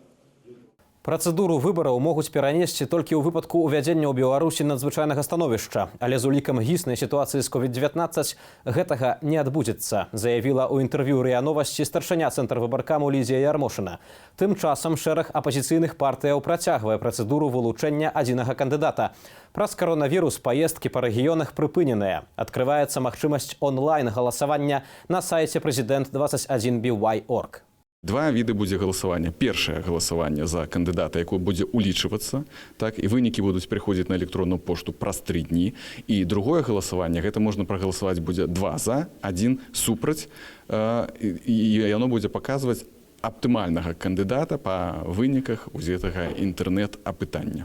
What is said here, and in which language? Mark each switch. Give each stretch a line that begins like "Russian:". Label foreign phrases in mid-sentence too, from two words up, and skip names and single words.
Belarusian: Працэдуру выбараў могуць перанесці толькі ў выпадку ўвядзення ў Беларусі надзвычайнага становішча, але з улікам гіснай сітуацыі з COVID-19 гэтага не адбудзецца, заявіла ў інтэрв'ю РИА Новасці старшыня цэнтр выбаркаму Лідзія Ярмошына. Тым часам шэраг апазіцыйных партыяў працягвае працэдуру вылучэння адзінага кандыдата. Праз каронавірус паездкі па рэгіёнах прыпыненыя. Адкрываецца магчымасць онлайн-галасавання на сайце president21by.org. Два віды будзе галасавання. Першае галасаванне за кандыдата, якое будзе улічвацца, так, і вынікі будуць прыходзіць на электронную пошту праз 3 дні. І другое галасаванне, гэта можна прагаласаваць будзе 2 за, 1 супраць, і яно будзе паказваць аптымальнага кандыдата па выніках узетага інтэрнэт-апытання.